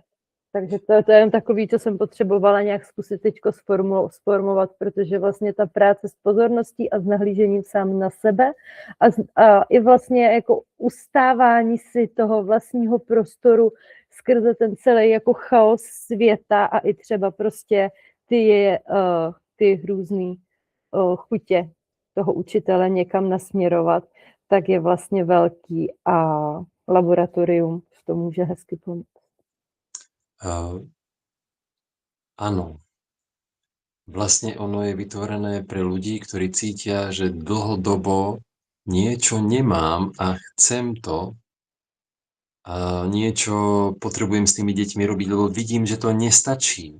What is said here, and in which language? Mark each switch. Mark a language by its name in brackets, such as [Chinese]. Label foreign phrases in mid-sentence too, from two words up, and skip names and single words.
[Czech] Takže to je jen takový, co jsem potřebovala nějak zkusit teďko sformovat, protože vlastně ta práce s pozorností a s nahlížením sám na sebe a i vlastně jako ustávání si toho vlastního prostoru skrze ten celý jako chaos světa a i třeba prostě ty různý chutě toho učitele někam nasměrovat, tak je vlastně velký a laboratorium v tom může hezky pomoct. [Slovak] Áno. Vlastne ono je vytvorené pre ľudí, ktorí cítia, že dlhodobo niečo nemám a chcem to a niečo potrebujem s tými deťmi robiť, lebo vidím, že to nestačí.